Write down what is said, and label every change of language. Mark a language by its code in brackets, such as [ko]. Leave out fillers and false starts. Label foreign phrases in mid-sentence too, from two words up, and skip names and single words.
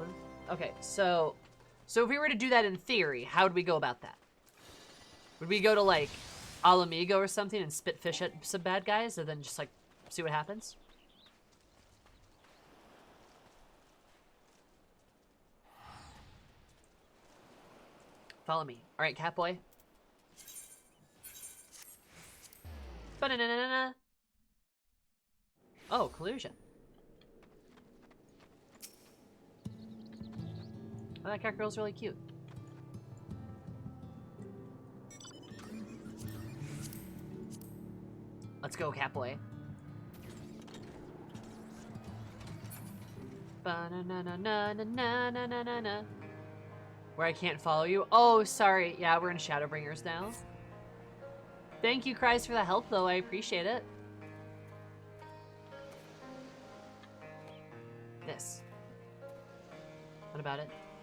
[en] Okay, so if we were to do that in theory, how would we go about that? Would we go to like Alamigo or something and spit fish at some bad guys, or then just like see what happens? Follow me. Alright, Catboy. Ba-na-na-na-na. Oh, collusion. Oh, that cat girl's really cute. Let's go, Catboy. Ba-na-na-na-na-na-na-na-na-na. Where I can't follow you? Oh, sorry. Yeah, we're in Shadowbringers now. Thank you, Cries, for the help, though. I appreciate it. This. What about it?